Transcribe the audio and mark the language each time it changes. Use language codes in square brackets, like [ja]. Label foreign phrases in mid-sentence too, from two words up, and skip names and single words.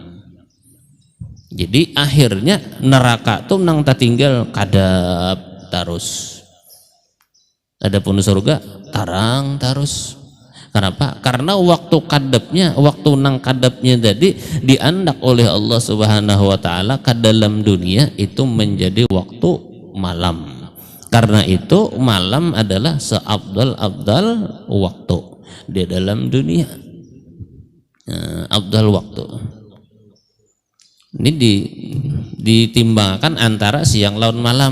[bjn] Jadi akhirnya neraka tuh nang tak tinggal kadap terus. Adapun surga tarang terus. Kenapa? Karena waktu kadapnya, waktu nang kadapnya tadi diandak oleh Allah [ar] سبحانه وتعالى [bjn] ke dalam dunia itu menjadi waktu malam. Karena itu malam adalah seabdal-abdal waktu di dalam dunia. Abdal waktu. Ini ditimbangkan antara siang lawan malam.